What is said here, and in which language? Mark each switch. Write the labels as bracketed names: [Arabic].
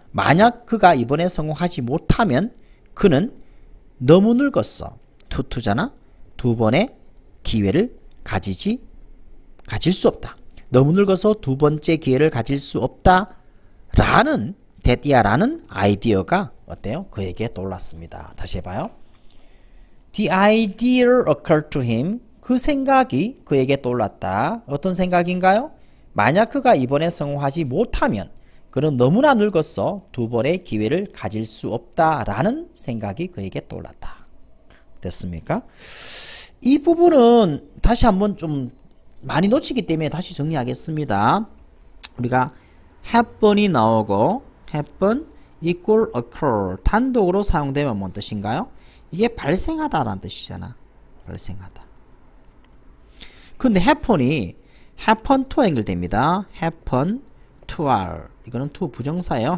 [Korean] 만약 그가 이번에 성공하지 못하면 그는 너무 늙었어. 투투잖아. 두 번의 기회를 가질 수 없다. 너무 늙어서 두 번째 기회를 가질 수 없다. 라는 라는 아이디어가 어때요? 그에게 떠올랐습니다. 다시 해봐요. [English] The idea occurred to him. [Korean] 그 생각이 그에게 떠올랐다. 어떤 생각인가요? 만약 그가 이번에 성공하지 못하면 그는 너무나 늙었어 두 번의 기회를 가질 수 없다라는 생각이 그에게 떠올랐다. 됐습니까? 이 부분은 다시 한번 좀 많이 놓치기 때문에 다시 정리하겠습니다. 우리가 happen이 나오고 happen equal occur 단독으로 사용되면 뭔 뜻인가요? 이게 발생하다라는 뜻이잖아. 발생하다. 근데 happen이 happen to 연결됩니다. happen to r 이거는 to 부정사예요.